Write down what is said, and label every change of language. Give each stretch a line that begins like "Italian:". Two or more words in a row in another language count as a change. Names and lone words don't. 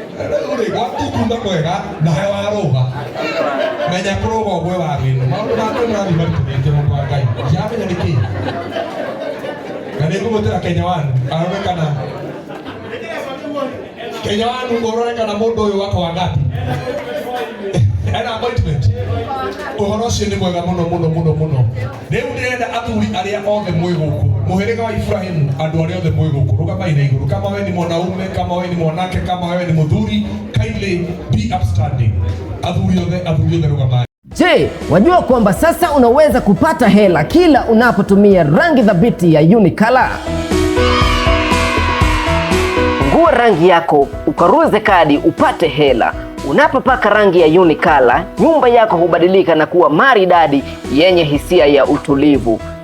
Kikuyu: Rĩu rĩ, gwaku kuma kwega, nawe warũga. Menya kũrũga ũguo waru ĩno. Maũndũ ma tene marathiĩ maritũhĩte mũndũ wa Ngai. Ndiramenya nĩ kĩĩ. Na nĩ ngũgwĩtĩra Kenya One, arore kana Kenya One, ũrore kana mũndũ ũyũ wako wa ngapi. Ena appointment. Ũhoro ũcio nĩ mwega mũno, mũno, mũno, mũno. Rĩu ndĩrenda athuri arĩa othe mwĩ gũkũ, mũhĩrĩga wa Ibrahimu, andũ arĩa othe mwĩ gũkũ, rũgamai na igũrũ.
Swahili: Kama we ni mwanaume, kama we ni mwanake, kama we ni mũthuri,
English: kindly be upstanding.
Kikuyu: Athuri othe, athuri othe rũgamai.
Swahili: Je, wajua kwamba sasa unaweza kupata hela kila unapotumia rangi thabiti ya Unicolor? Fungua rangi yako, ukaruze kadi upate hela. Unapopaka rangi ya Unicolor, nyumba yako hubadilika na kuwa maridadi yenye hisia ya utulivu.